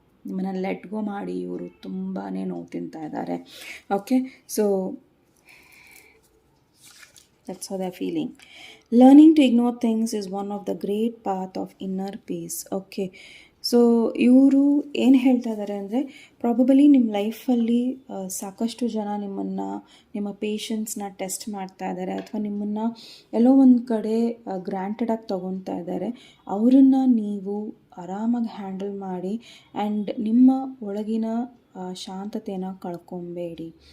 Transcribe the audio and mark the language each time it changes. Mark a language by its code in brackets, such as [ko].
[kn] ನಿಮ್ಮನ್ನು let go ಮಾಡಿ ಇವರು ತುಂಬಾ ನೋವು ತಿಂತಾ ಇದ್ದಾರೆ. [en] Okay, so that's how they're feeling. Learning to ignore things is one of the great path of inner peace. [kn] Okay, so ಇವರು ಏನು ಹೇಳ್ತಾ ಇದ್ದಾರೆ ಅಂದರೆ, ಪ್ರಾಬಬಲಿ ನಿಮ್ಮ ಲೈಫಲ್ಲಿ ಸಾಕಷ್ಟು ಜನ ನಿಮ್ಮ ಪೇಷನ್ಸ್ನ ಟೆಸ್ಟ್ ಮಾಡ್ತಾ ಇದ್ದಾರೆ ಅಥವಾ ನಿಮ್ಮನ್ನು ಎಲ್ಲೋ ಒಂದು ಕಡೆ ಗ್ರ್ಯಾಂಟೆಡಾಗಿ ತೊಗೊತಾ ಇದ್ದಾರೆ. ಅವರನ್ನು ನೀವು ಆರಾಮಾಗಿ ಹ್ಯಾಂಡಲ್ ಮಾಡಿ ಆ್ಯಂಡ್ ನಿಮ್ಮ ಒಳಗಿನ ಶಾಂತತೆಯನ್ನು ಕಳ್ಕೊಬೇಡಿ.